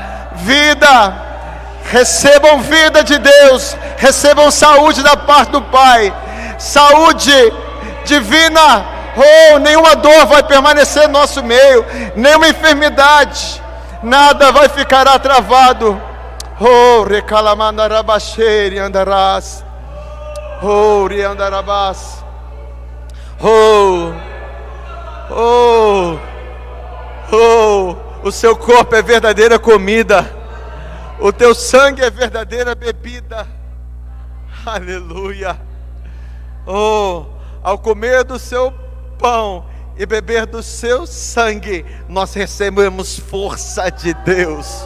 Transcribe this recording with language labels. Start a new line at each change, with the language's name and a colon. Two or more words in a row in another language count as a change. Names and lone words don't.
Portuguese: Recebam vida de Deus, recebam saúde da parte do Pai, saúde divina. Oh, nenhuma dor vai permanecer no nosso meio, nenhuma enfermidade, nada vai ficar travado. Oh, recalamanda rabaxere andarás. Oh, riandarabás. Oh, oh, oh, o seu corpo é verdadeira comida, o teu sangue é verdadeira bebida. Aleluia. Oh, ao comer do seu pão e beber do seu sangue, nós recebemos força de Deus.